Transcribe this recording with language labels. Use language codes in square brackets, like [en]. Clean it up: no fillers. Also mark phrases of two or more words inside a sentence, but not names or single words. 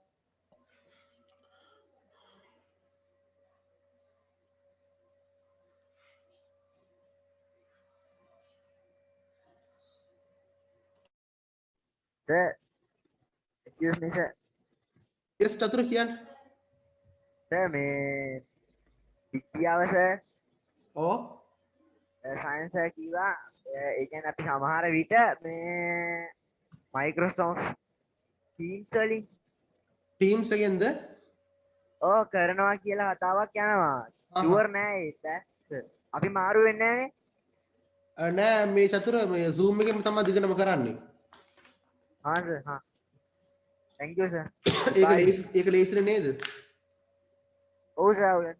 [en] Sir, excuse me, sir. Yes, Chatur, Kian. Sir, [si] මේ විද්‍යාව sir, Oh, [en] science sir [si] කිව්වා ඒ කියන්නේ අපි සමහර විට මේ Microsoft Teams වලින් [en] Teams again there. [si] කරනවා කියලා කතාවක් යනවා. ෂුවර් නෑ ඒක. අපි මාරු වෙන්නේ නෑනේ. නෑ මේ චතුර මේ Zoom එකෙන් තමයි දිගටම කරන්නේ. හා සර් හා. [en] Thank you sir. [si] ඒක ලේසිනේ නේද? ඔව් සර් ඔව්.